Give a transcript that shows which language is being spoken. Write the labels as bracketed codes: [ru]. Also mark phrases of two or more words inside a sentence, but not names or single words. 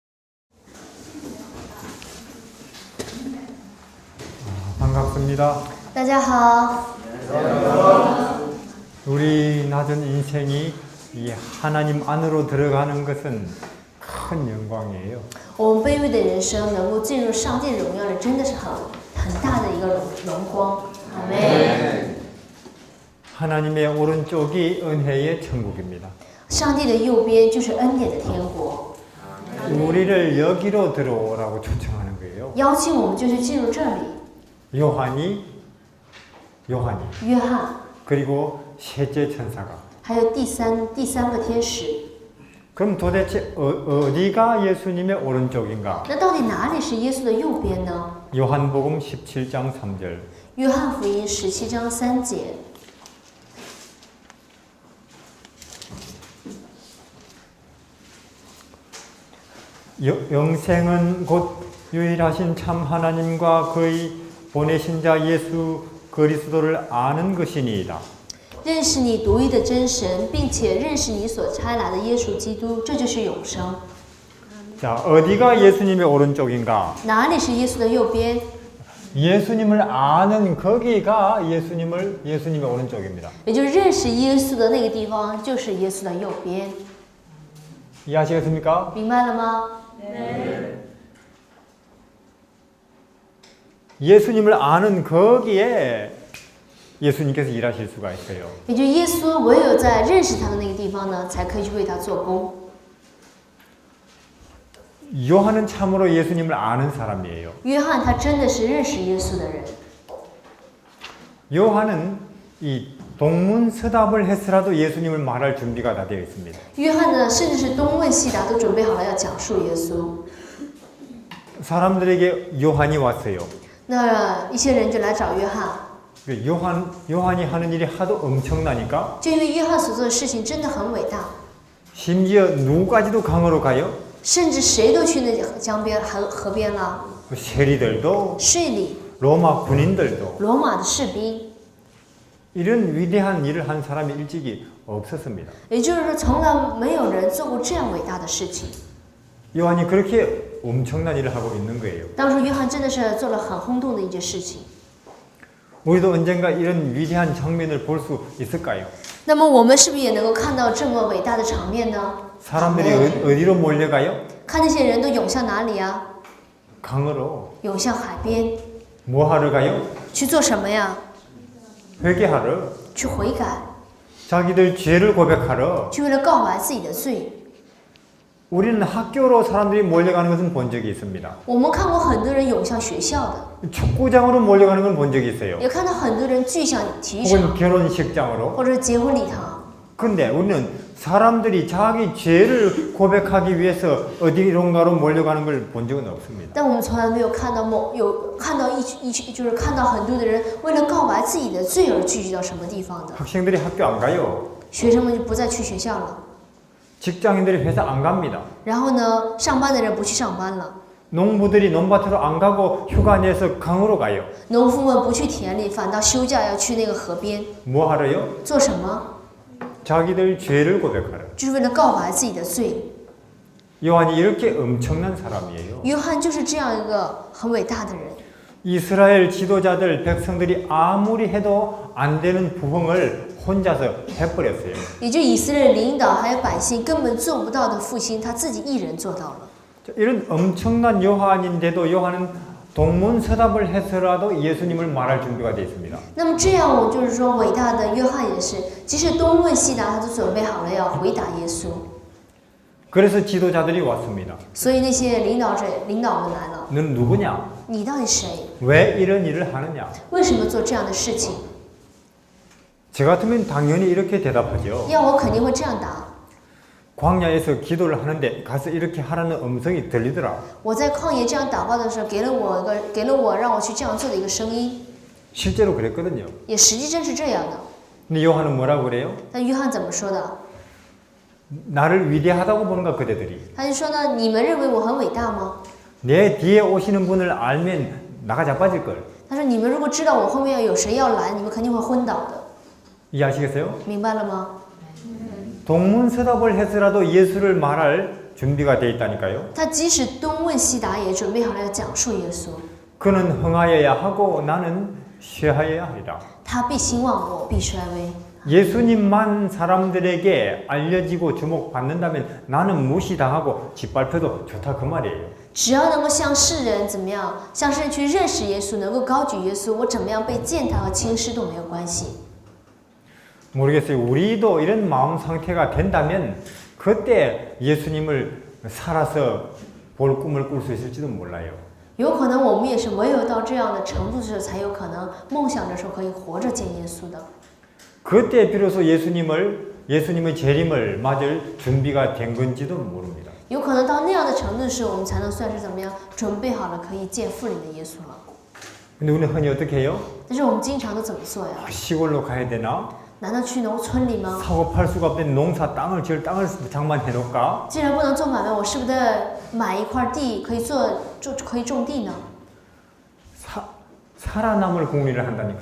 [ko] 반갑습니다. [zh] 大家好， [ko] 우리 낮은 인생이 이 하나님 안으로 들어가는 것은 큰 영광이에요. [zh] 我们卑微的人生能够进入上帝荣耀里，真的是很大的一个荣光。阿门。 [ko] 하나님의 오른쪽이 은혜의 천국입니다. [zh] 上帝的右边就是恩典的天国， [ko] 우리를 여기로 들어오라고 초청하는 거예요. [zh] 邀请我们就是进入这里。 [ko] 요한이 [zh] 约翰， [ko] 그리고 셋째 천사가. [zh] 还有第三个天使。 [ko] 그럼 도대체 어디가 예수님의 오른쪽인가? [zh] 那到底哪里是耶稣的右边呢？ [ko] 요한복음 17장 3절. [zh] 约翰福音17章3节。 [ko] 영생은 곧 유일하신 참 하나님과 그의 보내신 자 예수 그리스도를 아는 것이니이다. [zh] 认识你独一的真神，并且认识你所差来的耶稣基督，这就是永生。 [ko] 자, 어디가 예수님의 오른쪽인가? [zh] 哪里是耶稣的右边？ [ko] 예수님을 아는 거기가 예수님의 오른쪽입니다. [zh] 也就是认识耶稣的那个地方，就是耶稣的右边。 [ko] 이해하시겠습니까? [zh] 明白了吗？ [ko] 예수님을 아는 거기에 예수님께서 일하실 수가 있어요. [zh] 也就是耶稣唯有在认识他的那个地方呢，才可以去为他做工。 [ko] 요한은 참으로 예수님을 아는 사람이에요. [zh] 约翰他真的是认识耶稣的人。 [ko] 요한은 이 동문서답을 했으라도 예수님을 말할 준비가 다 되어 있습니다. [zh] 约翰呢，甚至是东问西答都准备好了要讲述耶稣。 [ko] 사람들에게 요한이 왔어요. [zh] 那一些人就来找约翰， [ko] 요한이 하는 일이 하도 엄청나니까 [zh] 就因为约翰所做的事情真的很伟大， [ko] 심지어 누구까지도 강으로 가요? [zh] 甚至谁都去那江边河边了， [ko] 세리들도 [zh] 税吏、 [ko] 로마 군인들도 [zh] 罗马的士兵。 [ko] 이런 위대한 일을 한 사람이 일찍이 없었습니다. [zh] 也就是说，从来没有人做过这样伟大的事情。 [ko] 요한이 그렇게 엄청난 일을 하고 있는 거예요. [zh] 当时约翰真的是做了很轰动的一件事情。 [ko] 우리도 언젠가 이런 위대한 장면을 볼 수 있을까요? [zh] 那么我们是不是也能够看到这么伟大的场面呢？ [ko] 사람들이 어디로 몰려가요? [zh] 看那些人都涌向哪里啊？ [ko] 강으로. [zh] 涌向海边， [ko] 뭐 하러 가요? [zh] 去做什么呀？ [ko] 회개하러. [zh] 去悔改， [ko] 자기들 죄를 고백하러. [zh] 去为了告白自己的罪。 [ko] 우리는 학교로 사람들이 몰려가는 것은 본 적이 있습니다. [zh] 我们看过很多人涌向学校的， [ko] 축구장으로 몰려가는 건 본 적이 있어요. [zh] 也看到很多人聚向体育 [ko] 혹은 [zh] 场， [ko] 결혼식장으로. [zh] 或者结婚礼堂。 [ko] 근데 우리는 사람들이 자기 죄를 고백하기 위해서 어디론가로 몰려가는 걸 본 적은 없습니다. [zh] 但我们从来没有看到就是看到很多的人为了告白自己的罪而聚集到什么地方的。 [ko] 학생들이 학교 안 가요. [zh] 学生们就不再去学校了， [ko] 직장인들이 회사 안 갑니다. [zh] 然后呢，上班的人不去上班了， [ko] 농부들이 논밭으로 안 가고 휴가 내서 강으로 가요. [zh] 农夫们不去田里，反倒休假要去那个河边 [ko] 뭐 하러요? [zh] 做什么？ [ko] 자기들 죄를 고백하러. [zh] 就是为了告白自己的罪。 [ko] 요한이 이렇게 엄청난 사람이에요. [zh] 约翰就是这样一个很伟大的人。 [ko] 이스라엘 지도자들, 백성들이 아무리 해도 안 되는 부흥을 혼자서 해버렸어요. [zh] 也就以色列领导还有百姓根本做不到的复兴，他自己一人做到了。 [ko] 이런 엄청난 요한인데도 요한은 동문서답을 해서라도 예수님을 말할 준비가 되어 있습니다. [zh] 那么这样，我就是说，伟大的约翰也是，即使东问西答，他都准备好了要回答耶稣。 [ko] 그래서 지도자들이 왔습니다. [zh] 所以那些领导们来了， [ko] 넌 누구냐? [zh] 你到底谁？ [ko] 왜 이런 일을 하느냐? [zh] 为什么做这样的事情？ [ko] 저 같으면 당연히 이렇게 대답하죠. [zh] 要我肯定会这样答。 [ko] 광야에서 기도를 하는데 가서 이렇게 하라는 음성이 들리더라. [zh] 我在旷野这样祷告的时候，给了我让我去这样做的一个声音， [ko] 실제로 그랬거든요. [zh] 也实际真是这样的。 [ko] 근데 요한은 뭐라고 그래요? [zh] 但约翰怎么说的？ [ko] 나를 위대하다고 보는가 그대들이. [zh] 他就说呢，你们认为我很伟大吗？ [ko] 내 뒤에 오시는 분을 알면 나가 자빠질 걸. [zh] 他说你们如果知道我后面有谁要来，你们肯定会昏倒的。 [ko] 이해하시겠어요? [zh] 明白了吗？ [ko] 동문서답을 해서라도 예수를 말할 준비가 돼 있다니까요. [zh] 他即使东问西答，也准备好了要讲述耶稣。 [ko] 그는 흥하여야 하고 나는 쇠하여야 하리라. [zh] 他必兴旺，我必衰微。 [ko] 예수님만 사람들에게 알려지고 주목받는다면 나는 무시당하고 짓밟혀도 좋다 그 말이에요. [zh] 只要能够向世人怎么样，向世人去认识耶稣，能够高举耶稣，我怎么样被践踏和轻视都没有关系。 [ko] 모르겠어요. 우리도 이런 마음 상태가 된다면 그때 예수님을 살아서 볼 꿈을 꿀 수 있을지도 몰라요. [zh] 有可能我们也是唯有到这样的程度的时候，才有可能梦想着说可以活着见耶稣的。 [ko] 그때 비로소 예수님의 재림을 맞을 준비가 된 건지도 모릅니다. [zh] 有可能到那样的程度的时候，我们才能算是怎么样准备好了可以见复临的耶稣了。 [ko] 근데 우리는 흔히 어떻게 해요? [zh] 但是我们经常都怎么做呀？ [ko] 시골로 가야 되나? [zh] 难道去农村里吗？ [ko] 사고 팔 수가 없는 농사 땅을 지을 땅을 장만해 놓을까? [zh] 既然不能做买卖，我是不是得买一块地可以种地呢？ [ko] 살아남을 궁리를 한다니까요.